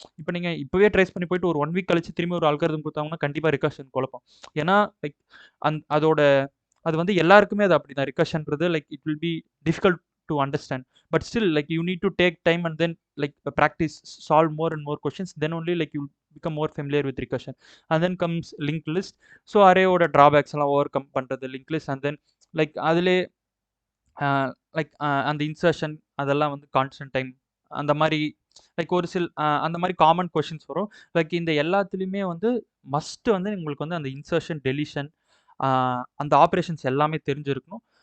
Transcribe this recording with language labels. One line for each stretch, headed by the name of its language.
Tamil: இப்போ நீங்கள் இப்போவே ட்ரேஸ் பண்ணி போயிட்டு ஒரு 1 வீக் கழிச்சு திரும்பி ஒரு அல்காரிதம் கொடுத்தாங்கன்னா கண்டிப்பாக ரிகர்ஷன் குழப்பம். ஏன்னா லைக் அதோட அது வந்து எல்லாருக்குமே அது அப்படி தான்.
English: ரிகர்ஷன்றது like it will be difficult to understand. But still like you need to take time and then like practice solve more and more questions. Then only like you become more familiar with recursion. And then comes linked list.
Tamil: So அரேயோட drawbacks எல்லாம் over come பண்ணுறது link list. And then like அதிலே like அந்த insertion அதெல்லாம் வந்து constant time அந்த மாதிரி like ஒரு சில அந்த மாதிரி காமன் கொஷின்ஸ் வரும். லைக் இந்த எல்லாத்துலேயுமே வந்து மஸ்ட்டு வந்து உங்களுக்கு வந்து அந்த இன்சர்ஷன் டெலிஷன் அந்த ஆப்ரேஷன்ஸ் எல்லாமே தெரிஞ்சிருக்கணும்.